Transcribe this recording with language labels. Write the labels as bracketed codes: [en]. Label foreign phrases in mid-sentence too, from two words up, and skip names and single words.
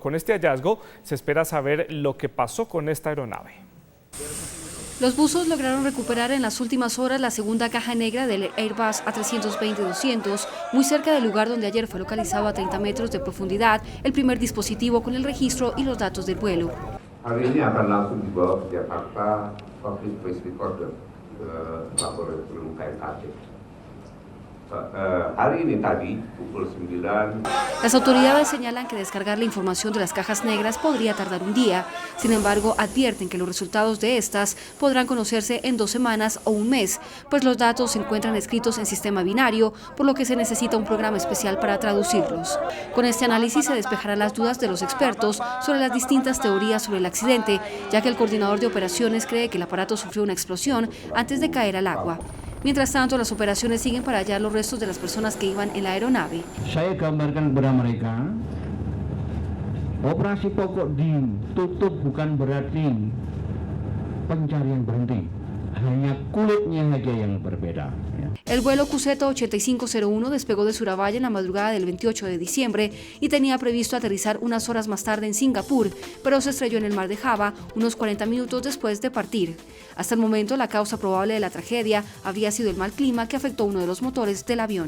[es] Con este hallazgo se espera saber lo que pasó con esta aeronave. Los buzos lograron recuperar en las últimas horas la segunda caja negra del Airbus A320-200, muy cerca del lugar donde ayer fue localizado a 30 metros de profundidad el primer dispositivo con el registro y los datos del vuelo. [id] Hari ini akan langsung dibawa ke Jakarta [en] Public Press Recorder [id] ke laboratorium KNKT. Hari ini tadi pukul 9. [es] Las autoridades señalan que descargar la información de las cajas negras podría tardar un día. Sin embargo, advierten que los resultados de estas podrán conocerse en 2 semanas o un mes, pues los datos se encuentran escritos en sistema binario, por lo que se necesita un programa especial para traducirlos. Con este análisis se despejarán las dudas de los expertos sobre las distintas teorías sobre el accidente, ya que el coordinador de operaciones cree que el aparato sufrió una explosión antes de caer al agua. Mientras tanto, las operaciones siguen para hallar los restos de las personas que iban en la aeronave. [id] Saya gambarkan kepada mereka, operasi pokok ditutup bukan berarti pencarian berhenti, hanya kulitnya saja yang berbeda. [es] El vuelo QZ8501 despegó de Surabaya en la madrugada del 28 de diciembre y tenía previsto aterrizar unas horas más tarde en Singapur, pero se estrelló en el mar de Java unos 40 minutos después de partir. Hasta el momento, la causa probable de la tragedia habría sido el mal clima que afectó uno de los motores del avión.